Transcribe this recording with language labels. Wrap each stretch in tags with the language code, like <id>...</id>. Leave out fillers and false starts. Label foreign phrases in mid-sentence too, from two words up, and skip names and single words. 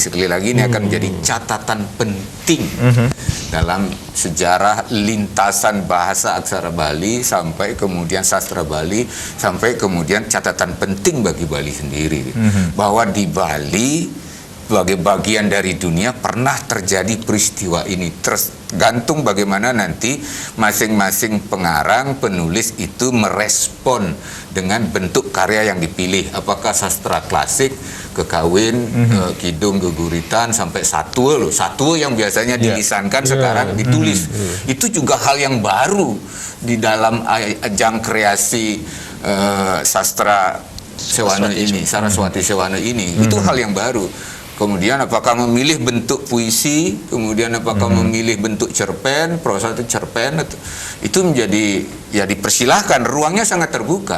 <id>Sekali lagi, ini akan menjadi catatan penting dalam sejarah lintasan bahasa aksara Bali sampai kemudian sastra Bali, sampai kemudian catatan penting bagi Bali sendiri. Bahwa di Bali, sebagai bagian dari dunia, pernah terjadi peristiwa ini. Tergantung bagaimana nanti masing-masing pengarang, penulis itu merespon dengan bentuk karya yang dipilih. Apakah sastra klasik, kekawin, kidung, geguritan, sampai satwa loh. Satwa yang biasanya dilisankan sekarang ditulis. Itu juga hal yang baru di dalam ajang kreasi sastra Sewana ini, Saraswati Sewana ini. Itu hal yang baru. Kemudian apakah memilih bentuk puisi, kemudian apakah memilih bentuk cerpen, prosa itu cerpen, itu menjadi, ya dipersilahkan, ruangnya sangat terbuka.</id>